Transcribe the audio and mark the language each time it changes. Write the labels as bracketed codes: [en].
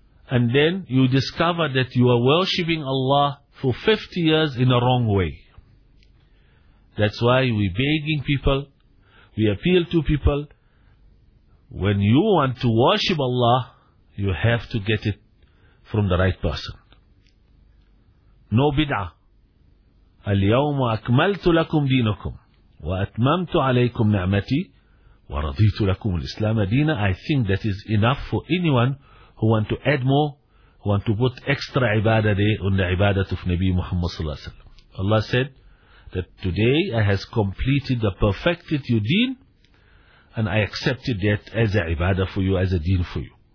[en] And then you discover that you are worshipping Allah for 50 years in a wrong way. That's why we're begging people, we appeal to people, when you want to worship Allah, you have to get it from the right person. No bid'ah. [ar] اليوم أكملت لكم دينكم وأتممت عليكم نعمتي ورضيت لكم الإسلام دينا. [en] I think that is enough for anyone who want to add more, who want to put extra عبادة on the عبادة of Nabi Muhammad [ar] صلى الله عليه وسلم. [en] Allah said that today I has completed the perfected your deen and I accepted that as a ibadah for you, as a deen for you.